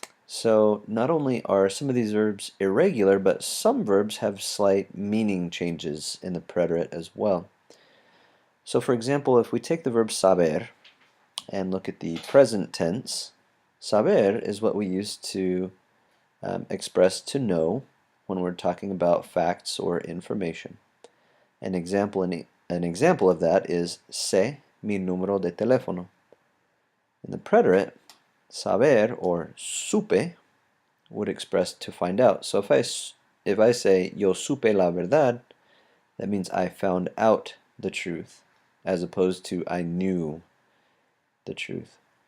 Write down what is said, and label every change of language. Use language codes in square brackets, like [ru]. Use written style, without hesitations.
[en] So not only are some of these verbs irregular, but some verbs have slight meaning changes in the preterite as well. So for example, if we take the verb saber and look at the present tense, saber is what we use to express to know when we're talking about facts or information. An example of that is [es] sé mi número de teléfono. [en] In the preterite, saber or supe would express to find out. So if I say [es] yo supe la verdad, [en] that means I found out the truth, as opposed to I knew the truth.